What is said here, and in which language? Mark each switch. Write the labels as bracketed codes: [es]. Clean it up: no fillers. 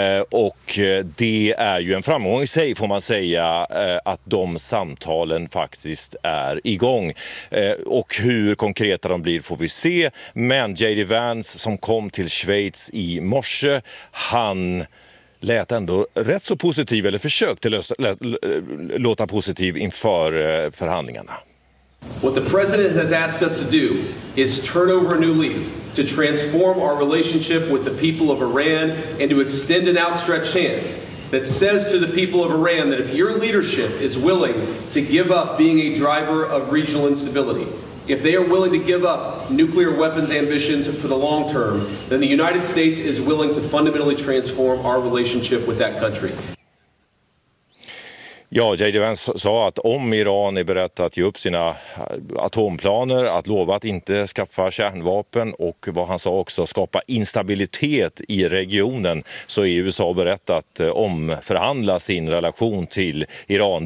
[sv] Och det är ju en framgång i sig, får man säga, att de samtalen faktiskt är igång. Och hur konkreta de blir får vi se. Men J.D. Vance, som kom till Schweiz i morse, han lät ändå rätt så positiv, eller försökte låta positiv inför förhandlingarna. [en] What the president has asked us to do is turn over a new leaf, to transform our relationship with the people of Iran, and to extend an outstretched hand that says to the people of Iran that if your leadership is willing to give up being a driver of regional instability, if they are willing to give up nuclear weapons ambitions for the long term, then the United States is willing to fundamentally transform our relationship with that country. [sv] Ja, J.D. Vance sa att om Iran är berett att ge upp sina atomplaner, att lova att inte skaffa kärnvapen och, vad han sa också, skapa instabilitet i regionen, så är USA berett att omförhandla sin relation till Iran.